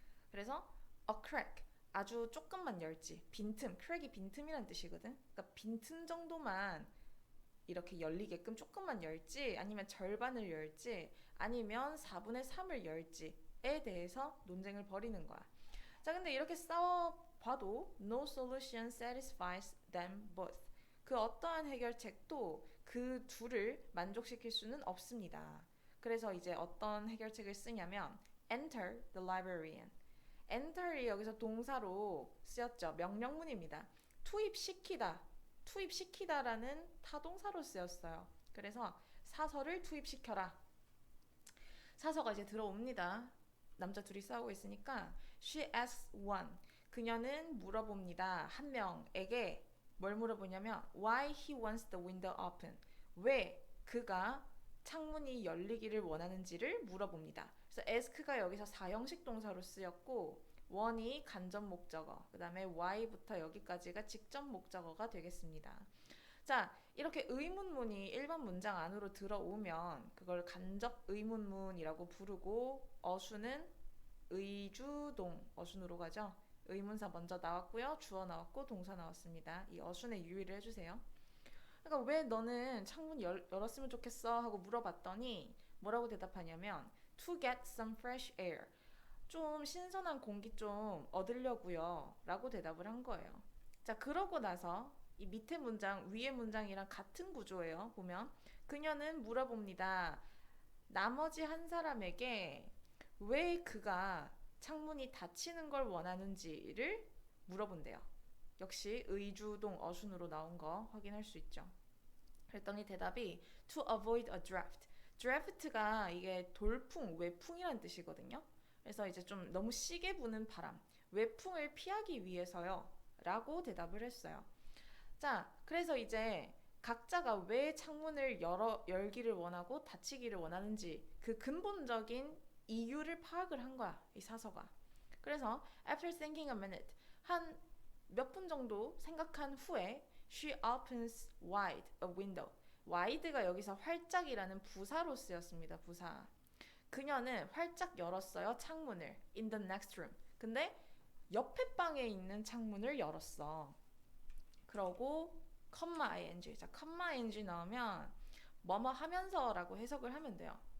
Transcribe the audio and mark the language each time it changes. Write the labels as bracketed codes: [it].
[ko] 그래서 a crack, 아주 조금만 열지, 빈틈, crack이 빈틈이란 뜻이거든. 그러니까 빈틈 정도만 이렇게 열리게끔 조금만 열지, 아니면 절반을 열지, 아니면 4분의 3을 열지에 대해서 논쟁을 벌이는 거야. 자, 근데 이렇게 싸워봐도 [en] no solution satisfies them both. [ko] 그 어떠한 해결책도 그 둘을 만족시킬 수는 없습니다. 그래서 이제 어떤 해결책을 쓰냐면 [en] enter the librarian. [ko] enter이 여기서 동사로 쓰였죠. 명령문입니다. 투입시키다. 투입시키다라는 타동사로 쓰였어요. 그래서 사서를 투입시켜라. 사서가 이제 들어옵니다. 남자 둘이 싸우고 있으니까 [en] she asks one. [ko] 그녀는 물어봅니다. 한 명에게 뭘 물어보냐면 [en] why he wants the window open. [ko] 왜 그가 창문이 열리기를 원하는지를 물어봅니다. 그래서 ask가 여기서 사형식 동사로 쓰였고 one이 간접 목적어, 그 다음에 why부터 여기까지가 직접 목적어가 되겠습니다. 자, 이렇게 의문문이 일반 문장 안으로 들어오면 그걸 간접 의문문이라고 부르고 어수는 의주동 어순으로 가죠. 의문사 먼저 나왔고요. 주어 나왔고 동사 나왔습니다. 이 어순에 유의를 해주세요. 그러니까 왜 너는 창문 열었으면 좋겠어? 하고 물어봤더니 뭐라고 대답하냐면 [en] to get some fresh air. [ko] 좀 신선한 공기 좀 얻으려고요. 라고 대답을 한 거예요. 자, 그러고 나서 이 밑에 문장, 위에 문장이랑 같은 구조예요. 보면 그녀는 물어봅니다. 나머지 한 사람에게 왜 그가 창문이 닫히는 걸 원하는지를 물어본대요. 역시 의주동 어순으로 나온 거 확인할 수 있죠. 그랬더니 대답이 [en] to avoid a draft. [ko] draft가 이게 돌풍, 외풍이란 뜻이거든요. 그래서 이제 좀 너무 시게 부는 바람, 외풍을 피하기 위해서요. 라고 대답을 했어요. 자, 그래서 이제 각자가 왜 창문을 열기를 원하고 닫히기를 원하는지 그 근본적인 이유를 파악을 한 거야, 이 사서가. 그래서 [en] after thinking a minute, [ko] 한 몇 분 정도 생각한 후에 [en] she opens wide a window. [ko] wide가 여기서 활짝이라는 부사로 쓰였습니다. 부사. 그녀는 활짝 열었어요, 창문을. [en] in the next room. [ko] 근데 옆에 방에 있는 창문을 열었어. 그러고 컴마 ing. 자, 컴마 ing 나오면 뭐뭐 하면서라고 해석을 하면 돼요.